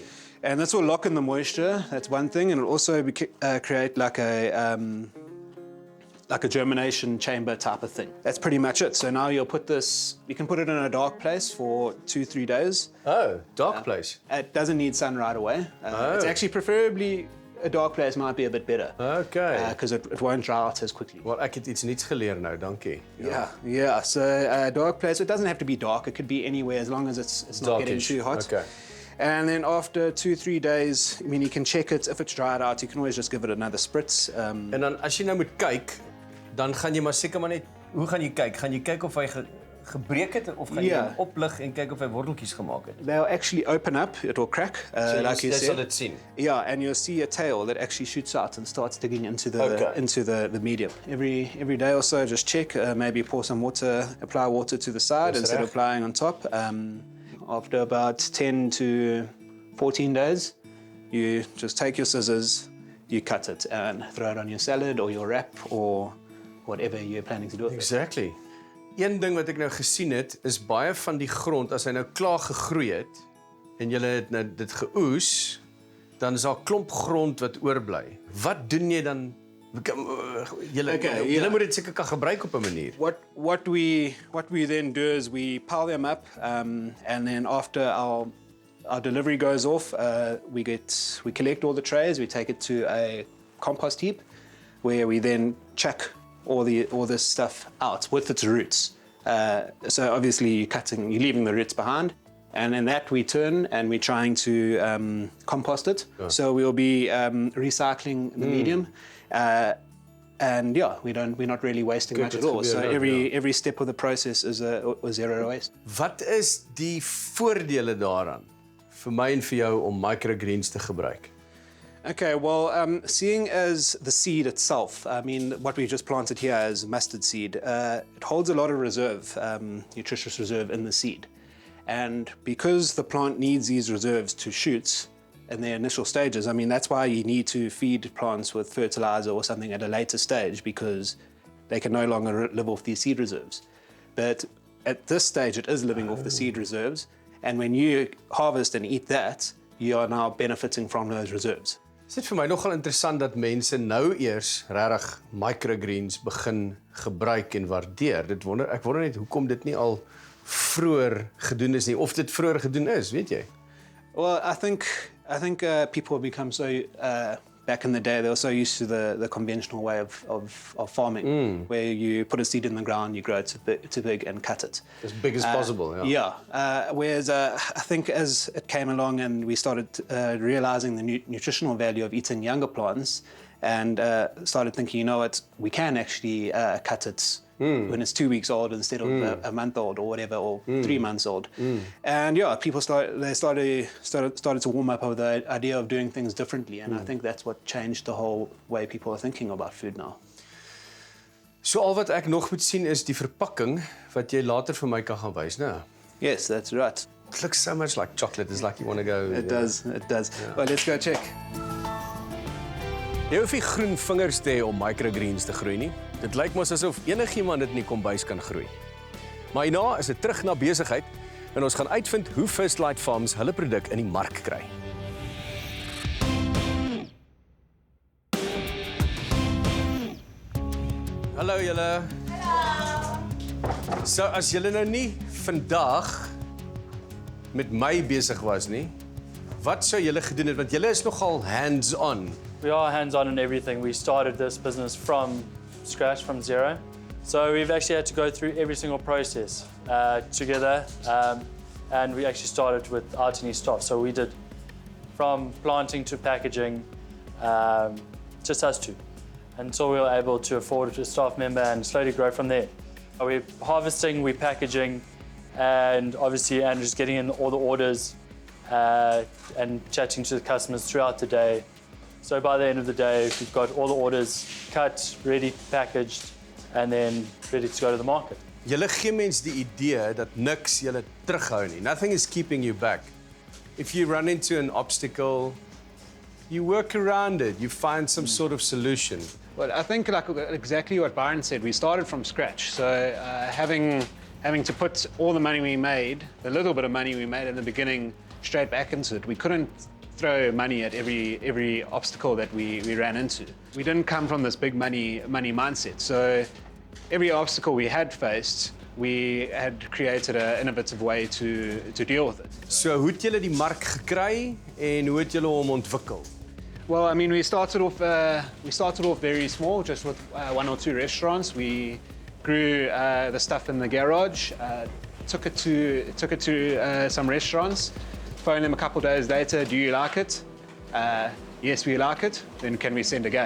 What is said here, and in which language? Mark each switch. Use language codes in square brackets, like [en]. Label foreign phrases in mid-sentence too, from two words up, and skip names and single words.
[en] And this will lock in the moisture. That's one thing, and it'll also create like a germination chamber type of thing. That's pretty much it. So now you'll put this. You can put it in a dark place for 2-3 days. Oh, dark place. It doesn't need sun right away. It's actually preferably a dark place might be a bit better. Okay. Because it won't dry out as quickly. [af] Wel, ek het iets nuuts geleer nou, dankie. [en] Yeah. So dark place. It doesn't have to be dark. It could be anywhere as long as it's not getting too hot. Okay. And then after 2-3 days, I mean, you can check it. If it's dried out, you can always just give it another spritz. [af] En dan as jy nou moet kyk, dan gaan jy maar seker maar net, hoe gaan jy kyk? Gaan jy kyk of hy gebreek het of gaan jy hom oplig en kyk of hy worteltjies gemaak het? [en] They'll actually open up. It will crack, So like you [af] jy sal [en] said. [af] dit sien. [en] Yeah, and you'll see a tail that actually shoots out and starts digging into the medium. Every day or so, just check. Maybe pour some water, apply water to the side instead of applying on top. After about 10 to 14 days, you just take your scissors, you cut it and throw it on your salad or your wrap or whatever you're planning to do with it. Exactly. [af] Een ding wat ek nou gesien het, is baie van die grond, as hy nou klaar gegroei het, en jy het nou dit geoes, dan is daar 'n klomp grond wat oorbly. Wat doen jy dan? Jy moet dit seker kan gebruik op 'n manier. [en] What we then do is we pile them up, and then after our delivery goes off, we collect all the trays, we take it to a compost heap, where we then chuck all this stuff out with its roots. So obviously you're leaving the roots behind, and then that we turn and we're trying to compost it. Yeah. So we'll be recycling the medium, and we're not really wasting much at all. So every step of the process is a zero waste. [af] Wat is die voordele daaraan vir my en vir jou om microgreens te gebruik? [en] Okay, well, seeing as the seed itself, I mean, what we just planted here is mustard seed. It holds a lot of reserve, nutritious reserve in the seed. And because the plant needs these reserves to shoot in their initial stages, I mean, that's why you need to feed plants with fertilizer or something at a later stage, because they can no longer live off these seed reserves. But at this stage, it is living off the seed reserves. And when you harvest and eat that, you are now benefiting from those reserves. [af] Is dit vir my nogal interessant dat mense nou eers regtig microgreens begin gebruik en waardeer. Ek wonder net hoekom dit nie al vroeër gedoen is nie, of dit vroeër gedoen is, weet jy? [en] Well, I think people have become so back in the day they were so used to the conventional way of farming, where you put a seed in the ground, you grow it to big and cut it As big as possible. Yeah. Whereas I think as it came along and we started realizing the nutritional value of eating younger plants, and started thinking, you know what, we can actually cut it when it's 2 weeks old instead of a month old or whatever, or 3 months old. And yeah, people started to warm up over the idea of doing things differently, and I think that's what changed the whole way people are thinking about food now. [af] So al wat ek nog moet sien is die verpakking wat jy later vir my kan gaan wys, né? [en] Yes, that's right. It looks so much like chocolate. It's like you want to go. It does. Well, let's go check. [af] Jy hoef nie groen vingers te hê om microgreens te groei nie. Dit lyk mos asof enigiemand dit in die kombuis kan groei. Maar hierna is dit terug na besigheid en ons gaan uitvind hoe First Light Farms hulle produk in die mark kry. Hallo julle. Hallo. So as julle nou nie vandag met my besig was nie, wat sou julle gedoen het, want julle is nogal hands-on. [en] We are hands-on in everything. We started this business from scratch, from zero. So we've actually had to go through every single process together. And we actually started without any staff. So we did from planting to packaging, just us two, until we were able to afford a staff member and slowly grow from there. We're harvesting, we're packaging, and obviously Andrew's getting in all the orders and chatting to the customers throughout the day. So by the end of the day, we've got all the orders cut, ready, packaged, and then ready to go to the market. [af] Julle gee mens die idee dat niks julle terughou nie. [en] Nothing is keeping you back. If you run into an obstacle, you work around it. You find some sort of solution. Well, I think like exactly what Byron said. We started from scratch. So having to put all the money we made, the little bit of money we made in the beginning, straight back into it. We couldn't throw money at every obstacle that we ran into. We didn't come from this big money mindset. So every obstacle we had faced, we had created an innovative way to deal with it. [af] So hoe het julle die mark gekry en hoe het julle hom ontwikkel? [en] Well, I mean, we started off very small, just with 1 or 2 restaurants. We grew the stuff in the garage, took it to some restaurants. Phoned them a couple of days later, do you like it? Yes, we like it. Then can we send again?